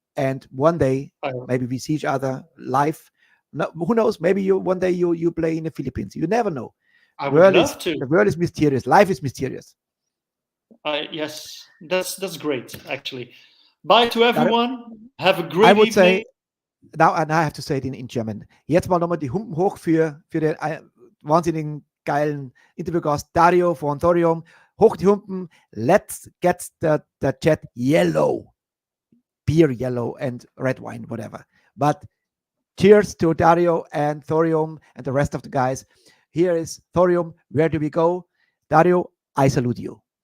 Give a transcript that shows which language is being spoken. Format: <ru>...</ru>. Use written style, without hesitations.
<en>And one day, maybe we see each other live. No, who knows? Maybe one day you play in the Philippines. You never know. I would love to. The world is mysterious. Life is mysterious. Yes, that's great, actually. Bye to everyone. Have a great evening. I would say now I have to say it in German.</en> <de>Jetzt mal nochmal die Humpen hoch für den wahnsinnigen geilen Interviewgast Dario von Thorium. Hoch die Humpen.</de> <en>Let's get the chat yellow. Beer yellow and red wine, whatever. But cheers to Dario and Thorium and the rest of the guys. Here is Thorium. Where do we go? Dario, I salute you.</en>